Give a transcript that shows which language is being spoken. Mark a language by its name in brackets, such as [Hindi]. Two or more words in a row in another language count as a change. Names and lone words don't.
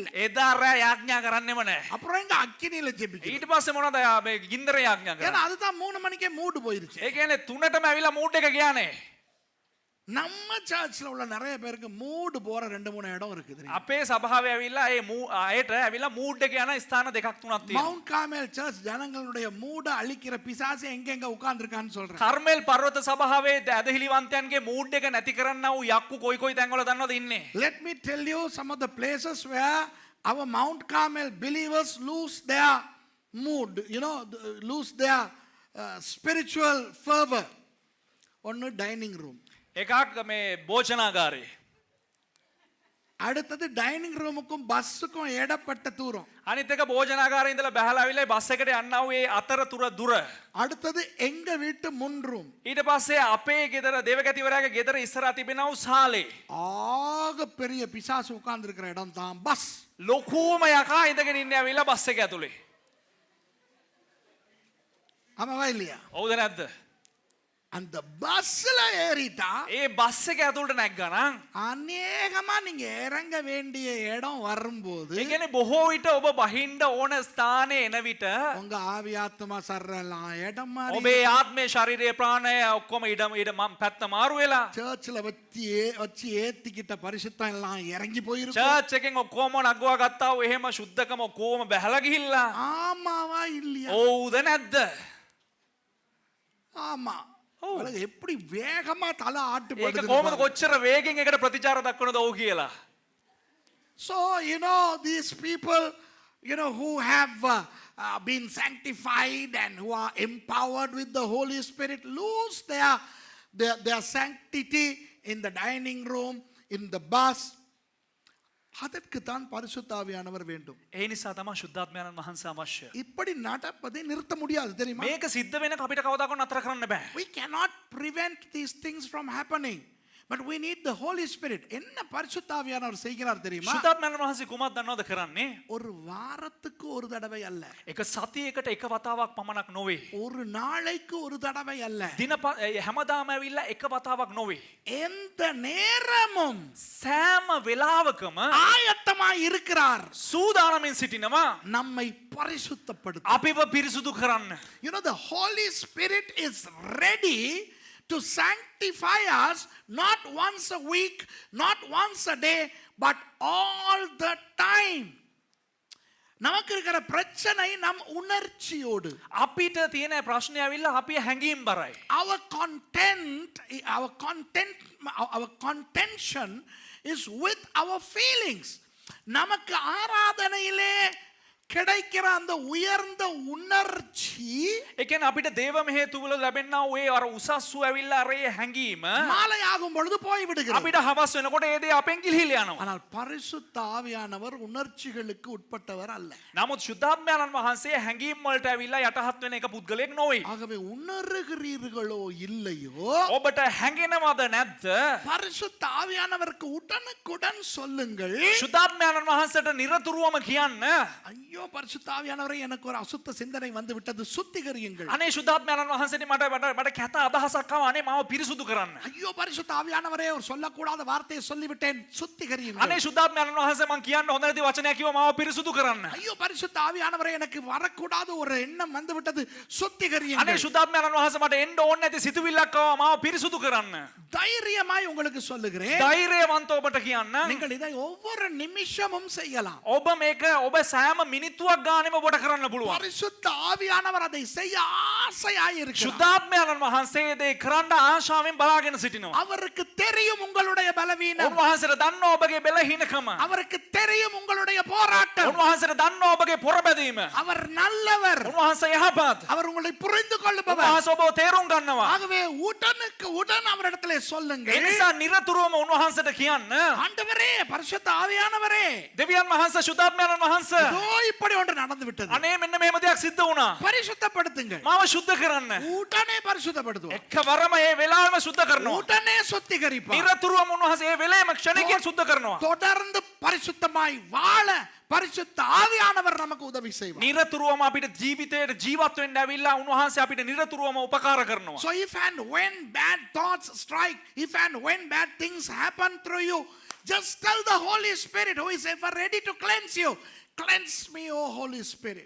[Sinhala] එදා රෑ යාඥා කරන්නෙම නැහැ. [Tamil] அப்புறம் எங்க அக்கினியில ஜெபிக்கிறோம். [Sinhala] ඊට පස්සේ මොනවද මේ ගින්දර යාඥා [Tamil] ஏன்னா [Sinhala] කරන්නේ? [Tamil] அதுதான் 3 மணிக்கே மூடு போயிருச்சு. [Sinhala] ඒ කියන්නේ 3ටම ඇවිල්ලා මූඩ් එක ගියානේ. [Tamil] நம்ம சர்ச்ல உள்ள நிறைய பேருக்கு மூடு போற 2-3 இடம் இருக்குது. [Sinhala] අපේ සභාවේ ඇවිල්ලා ඒ අයට ඇවිල්ලා මූඩ් එක යන ස්ථාන දෙකක් තුනක් තියෙනවා. [Tamil] மவுண்ட் கார்மெல் சர்ச் ஜனங்களுடைய மூட அழிக்கிற பிசாசு எங்க உட்கார்ந்திருக்கான்னு சொல்றேன். [Sinhala] කර්මෙල් පර්වත සභාවේ ඇදහිලිවන්තයන්ගේ මූඩ් එක නැති කරන්නව යක්කු කොයි තැන්වල දන්නවද ඉන්නේ? [English] Let me tell you some of the places where our Mount Carmel believers lose their mood, you know, lose their spiritual fervor. [Tamil] ஒன்னு [English] dining room, [Sinhala] එකක් මේ භෝජනාගාරේ. [Tamil] அடுத்தது [English] dining roomukkum [Tamil] பஸ்ஸுக்கும் இடப்பட்ட தூரம். [Sinhala] අනිත් එක භෝජනාගාරේ ඉඳලා බහලා ආවිලා බස් එකට යන්නව ඒ අතරතුර දුර. [Tamil] அடுத்தது எங்க வீட்டு முன் ரூம். [Sinhala] ඊට පස්සේ අපේ ගෙදර දේවගතිවරයාගේ ගෙදර ඉස්සරහා තිබෙනව සාලේ. [Tamil] ஆக பெரிய பிசாசு உட்கார்ந்திருக்கிற இடம் தான் பஸ். [Sinhala] ලොකුම යකා ඉඳගෙන ඉන්නේ ඇවිල්ලා බස් එක ඇතුලේ. [Tamil] ஆமாவா இல்லையா? [Sinhala] හවුද නැද්ද? [Tamil] அந்த பஸ்ல ஏறிட்டா [Sinhala] ඒ බස් එක ඇතුළට නැග්ගනම් [Tamil] அநேகமா நீங்க இறங்க வேண்டிய இடம் வரும்போது [Sinhala] ඒ කියන්නේ බොහෝ විට ඔබ බහින්න ඕන ස්ථානේ එන විට [Tamil] உங்க ஆவி ஆத்மா சர்றலாம் இடம் மாறி [Sinhala] ඔබේ ආත්මේ ශරීරයේ ප්‍රාණය ඔක්කොම ඉඩ පැත්ත මාරු වෙලා [Tamil] சர்ச்ல வச்சு ஏத்திக்கிட்ட பரிசுத்தம் எல்லாம் இறங்கி போயிருக்கும். [Sinhala] චර්ච් එකෙන් ඔක්කොම නගවා ගත්තා වූ එහෙම සුද්ධකම ඔක්කොම බැහැලා ගිහිල්ලා [Tamil] ஆமாவா இல்லையா? [Sinhala] ඔව්ද නැද්ද? [Tamil] ஆமா. உலக எப்படி வேகமா தலை [Sinhala] ඒක [Tamil] ஆட்டுப்படுது. [Sinhala] කොහොමද කොච්චර වේගෙන් එකට ප්‍රතිචාර දක්වනද ඔව් කියලා. [English] So you know, these people, you know, who have been sanctified and who are empowered with the Holy Spirit lose their sanctity in the dining room, in the bus. [Tamil] அதற்கு தான் பரிசுத்த ஆவியானவர் வேண்டும். [Sinhala] ඒ නිසා තමයි ශුද්ධාත්මයන්න් වහන්සේ අවශ්‍ය. [Tamil] இப்படி நடப்பதை நிறுத்த முடியாது தெரியுமா? [Sinhala] මේක සිද්ධ වෙනක අපිට කවදාකවත් නතර කරන්න බෑ. [English] We cannot prevent these things from happening, But we need the Holy Spirit. [Tamil] என்ன பரிசுத்த ஆவியானவர் செய்கிறார் தெரியுமா? [Sinhala] ශුද්ධාත්මයන් වහන්සේ කුමක් දන්නවද කරන්නේ? [Tamil] ஒரு வாரத்துக்கு ஒரு தடவை அல்ல. [Sinhala] එක සතියකට එක වතාවක් පමණක් නොවේ. [Tamil] ஒரு நாளைக்கு ஒரு தடவை அல்ல. [Sinhala] හැමදාම ඇවිල්ලා එක වතාවක් නොවේ. [Tamil] எந்த நேரமும் [Sinhala] සෑම වෙලාවකම [Tamil] ஆயத்தமாய் இருக்கிறார். [Sinhala] සූදානමින් සිටිනවා [Tamil] நம்மை பரிசுத்தப்படுத்த. [Sinhala] අපිව පිරිසුදු කරන්න. [English] You know, the Holy Spirit is ready to sanctify us not once a week, not once a day, but all the time. [Tamil] நமக்கு இருக்கிற பிரச்சனை நம் உணர்ச்சியோடு. [Sinhala] අපිට තියෙන ප්‍රශ්නය ඇවිල්ලා අපි හැංගීම් බරයි. [English] Our contention is with our feelings. [Tamil] நமக்கு ஆராதனையிலே கிடைக்கிற அந்த உயர்ந்த உணர்ச்சி [Sinhala] ඒ කියන්නේ අපිට දේව මෙහෙ තුල ලැබෙනා ඔය අර උසස්සු ඇවිල්ලා අර ඒ හැංගීම [Tamil] மாலை ஆகும் பொழுது போய் விடுகிறது. [Sinhala] අපිට හවස් වෙනකොට ඒ දේ අපෙන් ගිලිහිලා යනවා. [Tamil] ஆனால் பரிசுத்த ஆவியானவர் உணர்ச்சிகளுக்கு உட்பட்டவர் அல்ல. [Sinhala] නමුත් ශුද්ධාත්මයන් වහන්සේ හැංගීම් වලට ඇවිල්ලා යටහත් වෙන එක පුද්ගලයෙක් නොවේ. [Tamil] ஆகவே உணர்கிறீர்களோ இல்லையோ [Sinhala] ඔබට හැංගෙනවද නැද්ද? [Tamil] பரிசுத்த ஆவியானவருக்கு உடனுக்குடன் சொல்லுங்கள். [Sinhala] ශුද්ධාත්මයන් වහන්සේට නිරතුරුවම කියන්න. [Tamil] ஐயோ பரிசுத்த ஆவியானவரே, எனக்கு ஒரு அசுத்த சிந்தனை வந்து விட்டது, சுத்திகரியுங்கள். [Sinhala] අනේ ශුද්ධාත්මයන් වහන්සේට මට කැත අදහසක් ආවා. අනේ මාව පිරිසුදු කරන්න. [Tamil] ஐயோ பரிசுத்த ஆவியானவரே, ஒரு சொல்லக்கூடாத வார்த்தையை சொல்லிவிட்டேன், சுத்திகரியுங்கள். [Sinhala] අනේ ශුද්ධාත්මයන් වහන්සේ මං කියන්න හොඳ නැති වචනයක් කිව්වා, මාව පිරිසුදු කරන්න. [Tamil] ஐயோ பரிசுத்த ஆவியானவரே, எனக்கு வரக்கூடாத ஒரு எண்ணம் வந்து விட்டது, [Sinhala] අනේ [Tamil] சுத்திகரியுங்கள். [Sinhala] ශුද්ධාත්මයන් වහන්සේ මට එන්න ඕනේ නැති සිතුවිල්ලක් ආවා, මාව පිරිසුදු කරන්න. [Tamil] தைரியமாய் உங்களுக்கு சொல்லுகிறேன், [Sinhala] ධෛර්යවන්ත ඔබට කියන්න. [Tamil] நீங்கள் இதை ஒவ்வொரு நிமிஷமும் செய்யலாம். [Sinhala] ඔබ මේක ඔබ සෑම මිනිත්තුවක් ගානෙම ඔබට කරන්න පුළුවන්. [Tamil] பரிசுத்த ஆவியானவர் அதை செய்ய ஆசையாய் இருக்கிறார். [Sinhala] ශුද්ධාත්මයන් වහන්සේ දේ කරන්න ආශාවෙන් බලාගෙන සිටිනවා. [Tamil] அவருக்கு தெரியும் உங்களுடைய பலவீனம். [Sinhala] උන්වහන්සේට දන්නවා ඔබගේ බැලහීනකම. [Tamil] அவருக்கு தெரியும் உங்களுடைய போராட்டம். [Sinhala] උන්වහන්සේට දන්නවා ඔබගේ පොරබැදීම. [Tamil] அவர் நல்லவர். [Sinhala] උන්වහන්සේ යහපත්. [Tamil] அவர் உங்களை புரிந்து கொள்ளுபவர். [Sinhala] උන්වහන්සේ ඔබව තේරුම් ගන්නවා. [Tamil] ஆகவே உடனுக்கு உடன் அவரிடத்திலே [Sinhala] ඒ [Tamil] சொல்லுங்கள், [Sinhala] නිසා නිරතුරුවම උන්වහන්සේට කියන්න. [Tamil] ஆண்டவரே, பரிசுத்த ஆவியானவரே, [Sinhala] දෙවියන් වහන්සේ ශුද්ධාත්මයන් වහන්සේ [Tamil] இதோ இப்படி ஒன்று நடந்து விட்டது, [Sinhala] අනේ මෙන්න මෙහෙම දෙයක් සිද්ධ වුණා. [Tamil] பரிசுத்தப்படுத்துங்கள். [Sinhala] මාව සුද්ධ කරන්න. [Tamil] உடனே பரிசுத்தப்படுத்துவோம், [Sinhala] එකවරම ඒ වෙලාවෙම සුද්ධ කරනවා. [Tamil] உடனே சுத்திகரிப்பார். [Sinhala] නිරතුරුවම උන්වහන්සේ ඒ වෙලේම ක්ෂණිකයෙන් සුද්ධ කරනවා. [Tamil] தொடர்ந்து பரிசுத்தமாய் வாழ பரிசுத்த ஆவியானவர் நமக்கு உதவி செய்வார். [Sinhala] නිරතුරුවම අපිට ජීවිතයට ජීවත් වෙන්න ඇවිල්ලා උන්වහන්සේ අපිට නිරතුරුවම උපකාර කරනවා. [English] So if and when bad thoughts strike, if and when bad things happen through you, just tell the Holy Spirit, who is ever ready to cleanse you, cleanse me, O Holy Spirit.